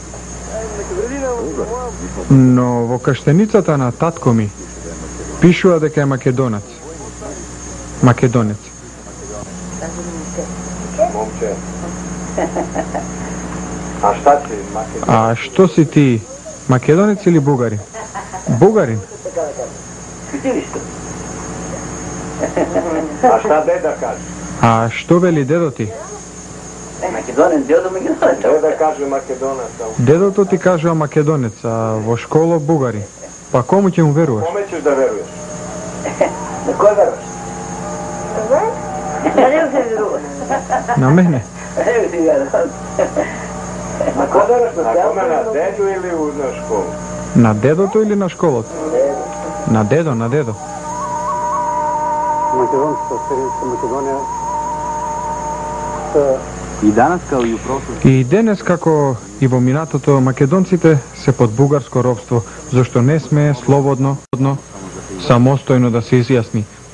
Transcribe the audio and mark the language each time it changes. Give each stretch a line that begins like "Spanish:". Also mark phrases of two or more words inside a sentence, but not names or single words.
Macedonian: Но во каштеницата на татко ми пишува дека е македонец. Македонец. Момче. А шта си македонец? А што си ти? Македонец или бугарин? Бугарин.
Serbian: A šta deda kaže?
Macedonian: А што вели дедо ти? Македонец, дедо македонец.
Serbian: Deda kaže Makedonac.
Macedonian: Дедото ти кажува македонец, а во школа бугари. Па кому ќе му веруваш?
Serbian: Kome ćeš da veruješ?
Macedonian: На кой веруваш? На него се веруваш. На мене? На него си веруваш.
Serbian: Na ko veruješ? Na kome, na dedu ili na školu?
Macedonian: На дедото или на школата? На дедо, на дедо.
Serbian: Македонската Сирийска Македонија и данас као и у прошлост.
Macedonian: И денес, како и во минатото, македонците се под бугарско робство, зашто не смее слободно, самостојно да се изјасни.